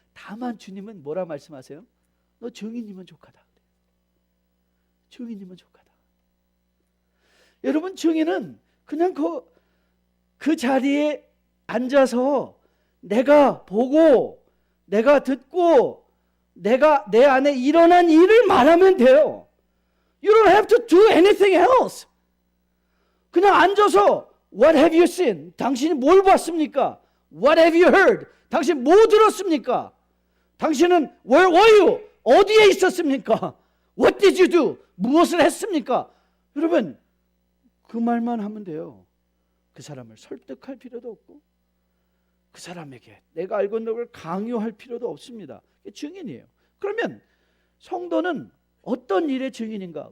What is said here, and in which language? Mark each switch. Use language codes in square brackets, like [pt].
[ko] 다만 주님은 뭐라 말씀하세요? 너 증인이면 족하다. 증인이면 족하다. 여러분, 증인은 그냥 그 자리에 앉아서 내가 보고 내가 듣고 내가 내 안에 일어난 일을 말하면 돼요. [en] You don't have to do anything else. [ko] 그냥 앉아서 [en] What have you seen? [ko] 당신이 뭘 봤습니까? [en] What have you heard? [ko] 당신 뭐 들었습니까? 당신은 [en] Where were you? [ko] 어디에 있었습니까? [en] What did you do? [ko] 무엇을 했습니까? 여러분, 그 말만 하면 돼요. 그 사람을 설득할 필요도 없고 그 사람에게 내가 알고 있는 걸 강요할 필요도 없습니다. 증인이에요. 그러면 성도는 어떤 일의 증인인가?